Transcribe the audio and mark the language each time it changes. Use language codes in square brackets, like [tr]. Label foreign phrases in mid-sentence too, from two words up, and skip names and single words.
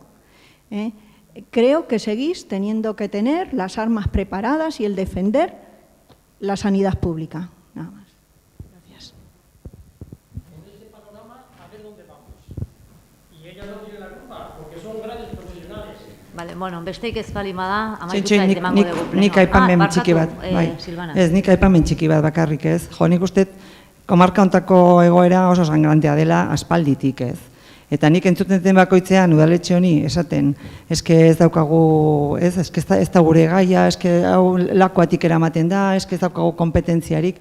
[es] Creo que seguís teniendo que tener las armas preparadas y el defender la sanidad pública. Nada más. Gracias. En este panorama, a ver dónde vamos. Y ella no tiene la culpa, porque son grandes profesionales. Vale, [eu] bueno, besteik ez balima da, Txintxe, amaituta ez emango dugu pleno. nik aipamen txiki bat, bai. Silvana. Ez, nik aipamen txiki bat bakarrik ez. Jo, nik uste komarka hontako egoera oso sangrantea dela aspalditik ez. Eta nik entzuten den bakoitzean udaletxe honi esaten, eske ez daukagu, eske ez da gure gaia, eske hau lakoatik eramaten da, eske ez daukagu kompetentziarik.